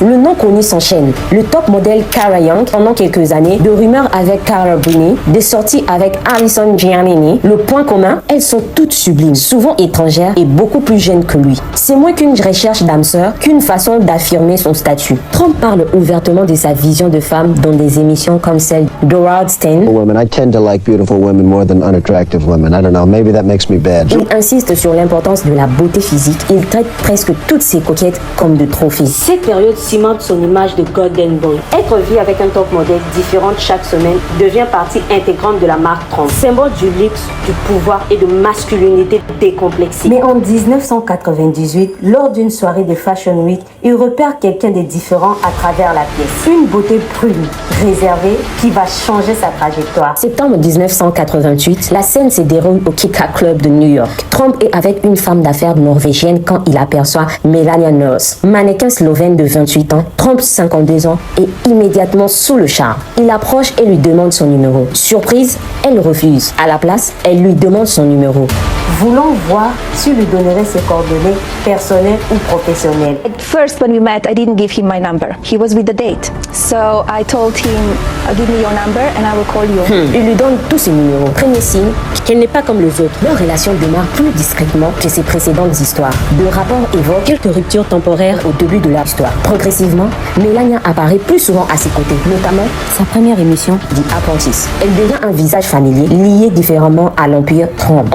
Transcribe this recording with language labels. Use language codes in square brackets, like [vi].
[fr] Le nom connu s'enchaîne. Le top modèle Cara Young pendant quelques années, de rumeurs avec Cara Bruni, des sorties avec Allison Giannini. Le point commun, elles sont toutes sublimes, souvent étrangères et beaucoup plus jeunes que lui. C'est moins qu'une recherche d'âme sœur qu'une façon d'affirmer son statut. Trump parle ouvertement de sa vision de femme dans des émissions comme celle d'Howard Stern. [en] Women, I tend to like beautiful women more than unattractive women. I don't know, maybe that makes me bad. [fr] Il insiste sur l'importance de la beauté physique. Il traite presque toutes ses coquettes comme de trophées. Cette période cimente son image de Golden Boy. Être vu avec un top modèle différent chaque semaine devient partie intégrante de la marque Trump, symbole du luxe, du pouvoir et de masculinité décomplexée. Mais en 1998, lors d'une soirée de Fashion Week, il repère quelqu'un de différent à travers la pièce. Une beauté prune, réservée, qui va changer sa trajectoire. Septembre 1988, la scène se déroule au Kika Club de New York. Trump est avec une femme d'affaires norvégienne quand il aperçoit Melania Knowles, mannequin slovène de 28 ans. Trump, 52 ans, est immédiatement sous le charme. Il approche et lui demande son numéro. Surprise, elle refuse. À la place, elle lui demande son numéro. Voulant voir s'il lui donnerait ses coordonnées personnelles ou professionnelles. [en] At first, when we met, I didn't give him my number. He was with a date. So I told him, give me your number and I will call you. [fr] Il lui donne tous ses numéros. Premier signe qu'elle n'est pas comme les autres. Leur relation démarre plus discrètement que ses précédentes histoires. Le rapport évoque quelques ruptures temporaires au début de leur histoire. Progressivement, Melania apparaît plus souvent à ses côtés, notamment sa première émission, The Apprentice. Elle devient un visage familier, lié différemment à l'empire Trump.